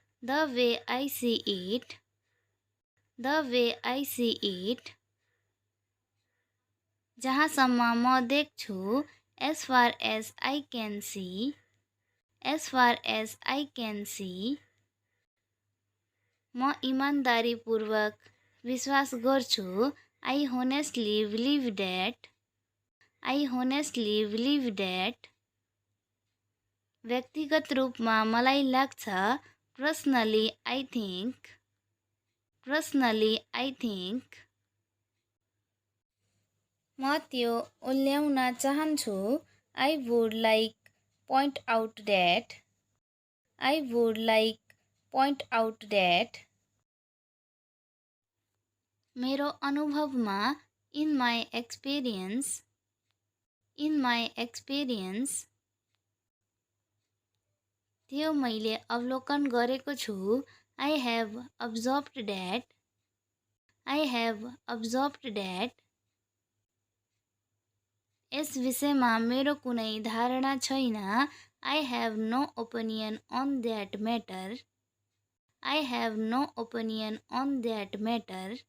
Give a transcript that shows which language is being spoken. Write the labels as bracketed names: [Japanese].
[English] The way I see it. The way I see it. [Nepali] जहाँसम्म म देख्छु. [English] As far as I can see. As far as I can see. [Nepali] म इमानदारीपूर्वक विश्वास गर्छु. [English] I honestly believe that. I honestly believe that. [Nepali] व्यक्तिगत रूपमा मलाई लाग्छ. [English] Personally I think. Personally I think. [Nepali] म त्यो उल्ल्याउन चाहन्छु. [English] I would like point out that. I would like point out that. [Nepali] मेरो अनुभवमा. [English] In my experience. In my experience. [Nepali] त्यो मैले अवलोकन गरेको छु. [English] I have observed that. I have observed that. [Nepali] यस विषयमा मेरो कुनै धारणा छैन. [English] I have no opinion on that matter. I have no opinion on that matter.